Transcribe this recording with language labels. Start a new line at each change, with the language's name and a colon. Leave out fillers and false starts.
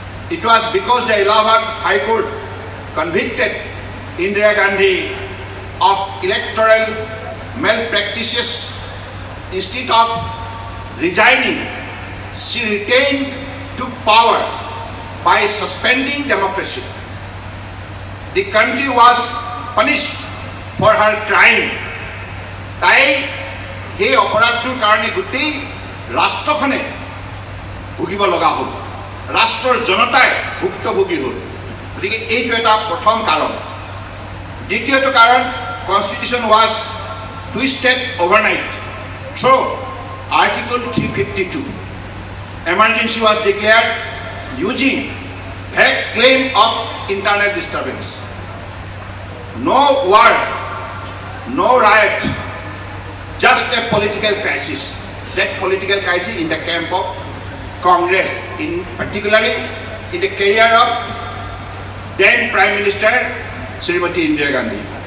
English: It was because the Allahabad High Court convicted Indira Gandhi of electoral malpractices. Instead of resigning, she retained took power by suspending democracy. The country was punished for her crime.
Assamese: তাই সেই অপৰাধটোৰ কাৰণে গোটেই ৰাষ্ট্ৰখনে ভুগিব লগা হ'ল, ৰাষ্ট্ৰৰ জনতাই ভুক্তভোগী হ'ল। গতিকে এইটো এটা প্ৰথম কাৰণ। দ্বিতীয়টো কাৰণ,
English: Constitution was twisted overnight through Article 352. Emergency was declared using vague claim of internal disturbance. No war, no riot, just a political crisis. That political crisis in the camp of Congress, particularly in the career of then Prime Minister Srimati Indira Gandhi.